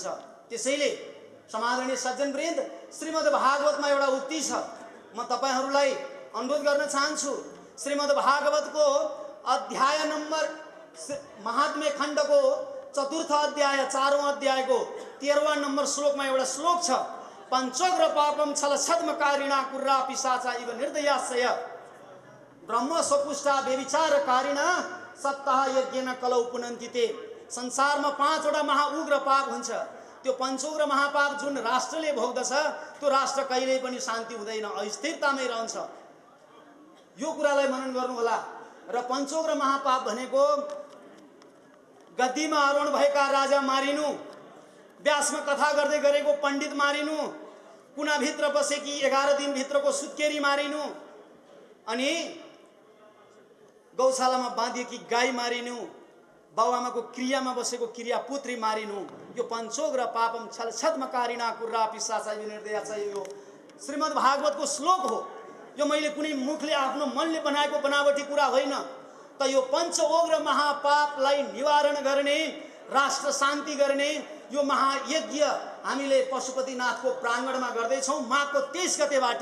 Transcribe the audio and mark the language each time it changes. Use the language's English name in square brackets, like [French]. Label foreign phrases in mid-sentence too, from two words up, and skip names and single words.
[Nepali] त्यसैले समादरणीय सज्जनवृन्द, श्रीमद् भागवतमा एउटा उक्ति छ, म तपाईहरूलाई अनुरोध गर्न चाहन्छु। श्रीमद् भागवतको अध्याय नम्बर महात्म्य खण्डको चतुर्थ अध्याय 4औं अध्यायको 13वां नम्बर श्लोकमा एउटा श्लोक छ, [Sanskrit] पञ्चोग्र पापम छल छद्मकारिणा कुर्रा पिशाचा इव निर्दयाशय ब्रह्म स्वपुष्टा व्यभिचारकारिणा सप्ताह यज्ञेन कलौ पुनन्ति ते। [Nepali] संसारमा 5वटा महाउग्र पाप हुन्छ। त्यो पञ्चोग्र महापाप जुन राष्ट्रले भोग्दछ त्यो राष्ट्र कहिल्यै पनि शान्ति हुँदैन, अस्थिरतामै रहन्छ। यो कुरालाई मनन गर्नु होला। र पञ्चोग्र महापाप भनेको गद्दीमा आरोहण भएका राजा मारिनु, व्यासमा कथा गर्दै गरेको पण्डित मारिनु, कुनाभित्र बसेकी 11 दिनभित्रको सुत्केरी मारिनु, अनि गौशालामा बाँधिएकी गाई मारिनु, बाउआमाको क्रियामा बसेको क्रिया पुत्री मारिनु। [Sanskrit] यो पञ्चोग्र पापम छल छद्मकारिणा कुर्रा पिशाचा इव निर्दयाशय [Nepali] यो श्रीमद् भागवतको श्लोक हो। यो मैले कुनै मुखले आफ्नो मनले बनाएको बनावटी कुरा होइन। त यो पञ्चोग्र महापापलाई निवारण गर्ने, राष्ट्र शान्ति गर्ने यो महायज्ञ हामीले पशुपतिनाथको प्राङ्गणमा गर्दैछौँ माघको 23 गतेबाट।